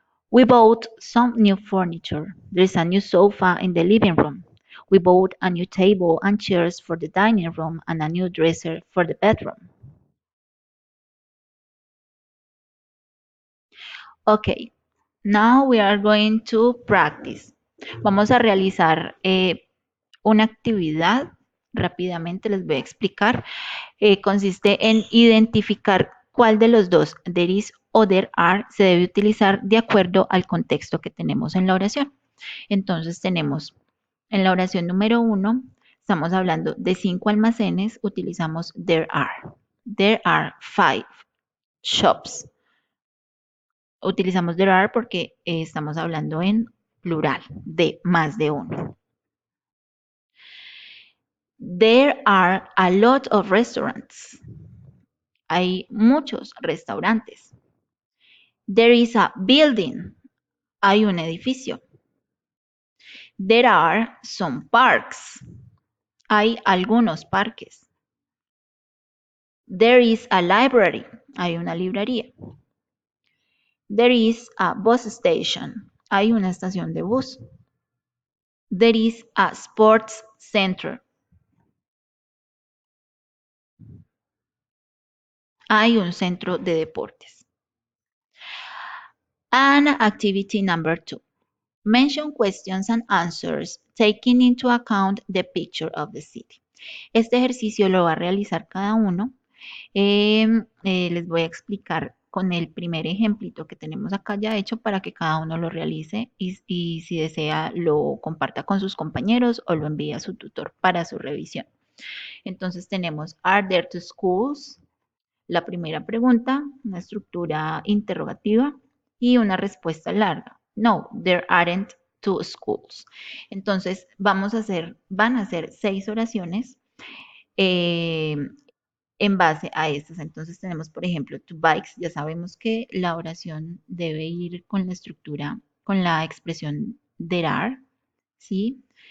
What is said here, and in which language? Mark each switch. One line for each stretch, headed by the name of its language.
English: We bought some new furniture. There's a new sofa in the living room. We bought a new table and chairs for the dining room and a new dresser for the bedroom. Okay, now we are going to practice.
Spanish: Vamos a realizar una actividad. Rápidamente les voy a explicar. Consiste en identificar cuál de los dos, there is o there are, se debe utilizar de acuerdo al contexto que tenemos en la oración. Entonces tenemos en la oración número 1, estamos hablando de 5 almacenes, utilizamos there are.
English: There are 5 shops.
Spanish: Utilizamos there are porque estamos hablando en plural, de más de uno.
English: There are a lot of restaurants.
Spanish: Hay muchos restaurantes.
English: There is a building.
Spanish: Hay un edificio.
English: There are some parks.
Spanish: Hay algunos parques.
English: There is a library.
Spanish: Hay una librería.
English: There is a bus station.
Spanish: Hay una estación de bus.
English: There is a sports center.
Spanish: Hay un centro de deportes.
English: And activity number 2. Mention questions and answers taking into account the picture of the city.
Spanish: Este ejercicio lo va a realizar cada uno. Les voy a explicar con el primer ejemplito que tenemos acá ya hecho para que cada uno lo realice y si desea lo comparta con sus compañeros o lo envíe a su tutor para su revisión. Entonces tenemos,
English: are there two schools?
Spanish: La primera pregunta, una estructura interrogativa y una respuesta larga.
English: No, there aren't two schools.
Spanish: Entonces van a hacer 6 oraciones eh, en base a estas. Entonces tenemos, por ejemplo, two bikes. Ya sabemos que la oración debe ir con la estructura, con la expresión there are, ¿sí?